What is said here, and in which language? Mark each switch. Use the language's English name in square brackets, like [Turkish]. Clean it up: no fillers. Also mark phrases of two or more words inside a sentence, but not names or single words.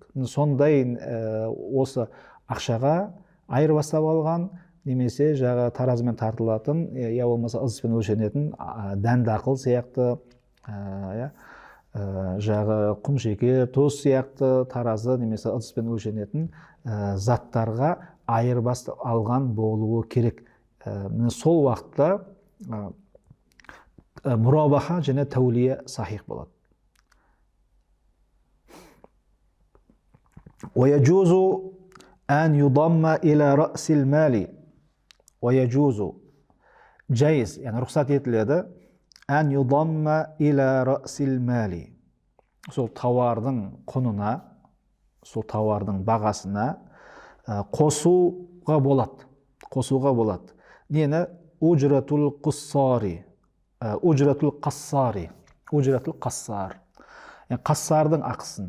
[Kazakh] Сондай осы ақшаға айырбастап алған, немесе таразымен тартылатын, болмаса ыдыспен өлшенетін дән-дақыл сияқты, құмшеке, тұз сияқты таразы немесе ыдыспен өлшенетін заттарға айырбастап алған болуы керек. Сол уақытта мурабаха және тәулия сахих болады. [Arabic] ويجوز أن يضم إلى رأس المال. ويجوز جائز, [Kazakh] рұқсат етіледі. [Arabic] أن يضم إلى رأس المال. [Kazakh] Сол тауардың құнына, сол тауардың бағасына қосуға болады. Нені? [Arabic] أجرة القصار. [Kazakh] Қассардың ақысын.